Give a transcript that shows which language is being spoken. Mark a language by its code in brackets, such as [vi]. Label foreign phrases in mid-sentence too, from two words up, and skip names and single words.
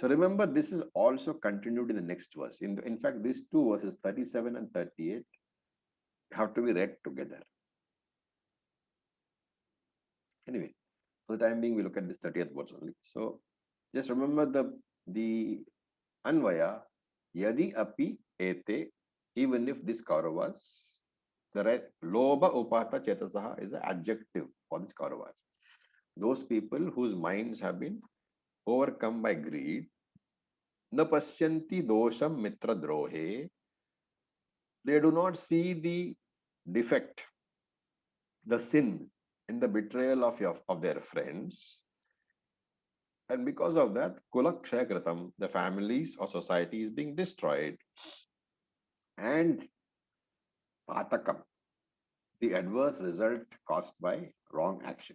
[en] So remember, this is also continued in the next verse. In fact, these two verses, 37 and 38, have to be read together. Anyway, for the time being, we look at this 30th verse only. So just remember the Anvaya, [sa] Yadi api ete, [en] even if this Kauravas, the right, [sa] Loba upata chetasaha [en] is an adjective for this Kauravas. Those people whose minds have been overcome by greed, [sa] na pashyanti dosham mitra drohe, [en] they do not see the defect, the sin in the betrayal of their friends. And because of that, [sa] Kulakshay Kritam, [en] the families or society is being destroyed. And Patakam, the adverse result caused by wrong action.